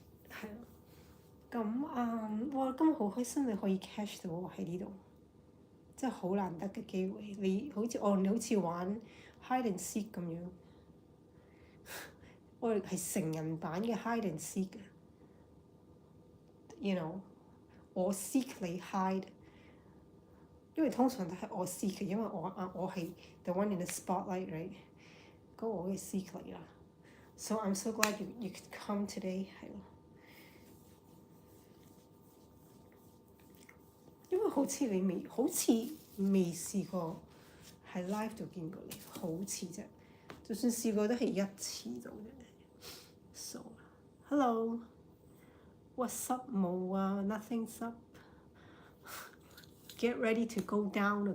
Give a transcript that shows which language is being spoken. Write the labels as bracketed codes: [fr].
[yue] 係啊，咁今日好開心你可以 catch 到我喺呢度，真係好難得嘅機會。你好似玩 hide and seek 咁樣，我哋係成人版嘅 hide and seek 嘅。 You know， 我 seek 你 hide， 因為通常都係我 seek 嘅，因為我係 [en] the one in the spotlight right， [yue] 咁我嘅 seek 嚟啦。 [en] So I'm so glad you could come today， [yue] 係咯。因為好似你未試過喺 live 度見過你，好似啫。就算試過都係一次到嘅。 [en] So hello，what's up 冇啊 ，nothing's up。Get ready to go down 啊！